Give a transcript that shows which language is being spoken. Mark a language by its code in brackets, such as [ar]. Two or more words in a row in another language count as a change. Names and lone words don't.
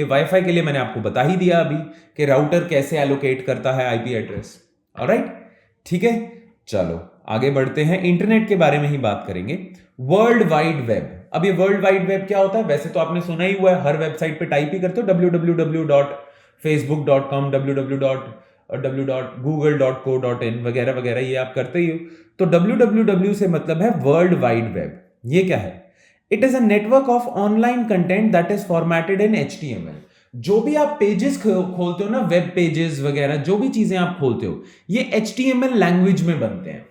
[hi] वाईफाई के लिए मैंने आपको बता ही दिया अभी कि राउटर कैसे एलोकेट करता है [en] IP address. [hi] ऑलराइट, ठीक है, चलो आगे बढ़ते हैं, इंटरनेट के बारे में ही बात करेंगे। [en] World Wide Web. [hi] अब ये [en] World Wide Web [hi] क्या होता है? वैसे तो आपने सुना ही हुआ है, हर वेबसाइट पे टाइप ही करते हो www.facebook.com, www.google.co.in वगैरह वगैरह, ये आप करते ही हो। तो www से मतलब है [en] World Wide Web. [hi] ये क्या है? [en] It is a network of online content that is formatted in HTML. [hi] जो भी आप पेजेस खोलते हो ना, [en] web pages [hi] वगैरह, जो भी चीजें आप खोलते हो, ये HTML लैंग्वेज में बनते हैं।